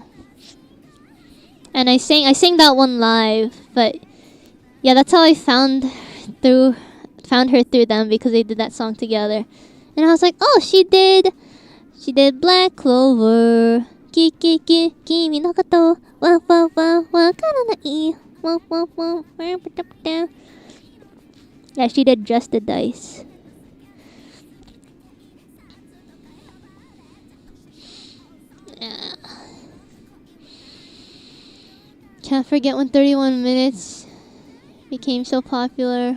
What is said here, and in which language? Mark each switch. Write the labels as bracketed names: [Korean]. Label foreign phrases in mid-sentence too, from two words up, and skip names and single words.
[English] And I sang that one live, but yeah, that's how I found found her through them because they did that song together. And I was like, oh, she did Black Clover. [Japanese] Kimi no koto wa wa wa wa karanai wa wa wa wa. [English] Yeah, she did Just the Dice. Yeah. Can't forget when 31 Minutes became so popular.